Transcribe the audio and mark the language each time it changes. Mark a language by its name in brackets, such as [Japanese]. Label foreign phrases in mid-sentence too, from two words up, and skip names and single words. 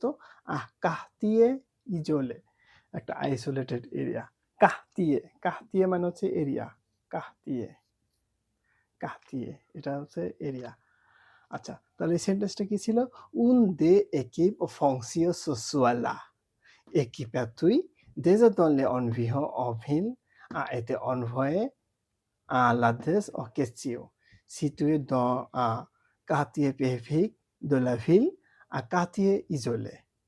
[French] quartier isolé, [Bangla] একটা [English] isolated area. [Bangla] কাহতিয়ে মানে হচ্ছে এরিয়া। কাহতিয়ে এটা হচ্ছে এরিয়া। আচ্ছা, তাহলে এই সেন্টেন্সটা কি ছিল? [French] un des équipes en fonction ce soir-là et qui patrouille déjà dans les environs en ville a été envoyé à l'adresse en question, située dans un quartier périphérique de la ville, un quartier isolé.